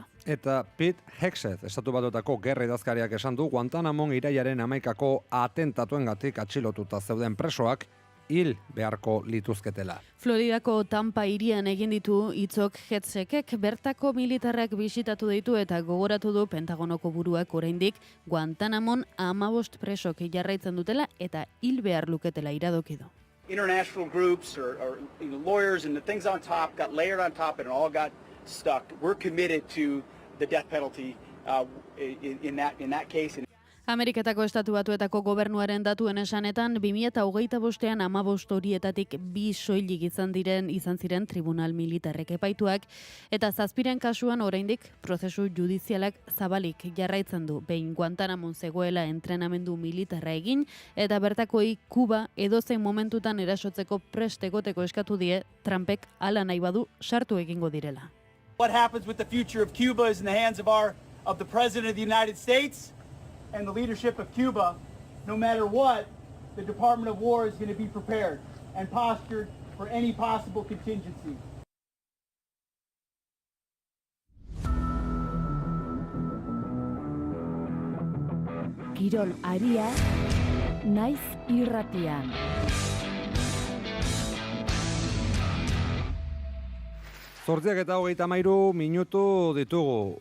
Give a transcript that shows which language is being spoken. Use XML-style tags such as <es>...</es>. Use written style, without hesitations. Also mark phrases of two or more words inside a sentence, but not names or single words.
<eu>Eta Pete Hegseth, Estatu Batuetako gerra idazkariak esan du Guantanamon irailaren 11ko atentatuengatik atxilotuta zeuden presoak hil beharko lituzketela. Floridako Tampa hirian egin ditu hitzok Hegsethek bertako militarrak bisitatu ditu eta gogoratu du Pentagonoko buruak oraindik Guantanamon 15 presok jarraitzen dutela eta hil behar luketela iradoki du.</eu> <en>International groups or lawyers and the things on top got layered on top and it all got stuck. We're committed to the death penalty in that case.</en> <eu>Ameriketako Estatu Batuetako gobernuaren datuen esanetan 2025ean 15 horietatik 2 soilik izan ziren tribunal militarrek epaituak eta 7 kasuan oraindik prozesu judizialak zabalik jarraitzen du. Behin Guantanamon zegoela entrenamendu militarra egin eta bertakoi Kuba edozein momentutan erasotzeko prest egoteko eskatu die Trumpek hala nahi badu sartu egingo direla.</eu> <en>What happens with the future of Cuba is in the hands of the President of the United States and the leadership of Cuba. No matter what, the Department of War is going to be prepared and postured for any possible contingency.</en> <eu>Kirol aria, naiz irratian. Zortziak eta 33 minutu ditugu.</eu>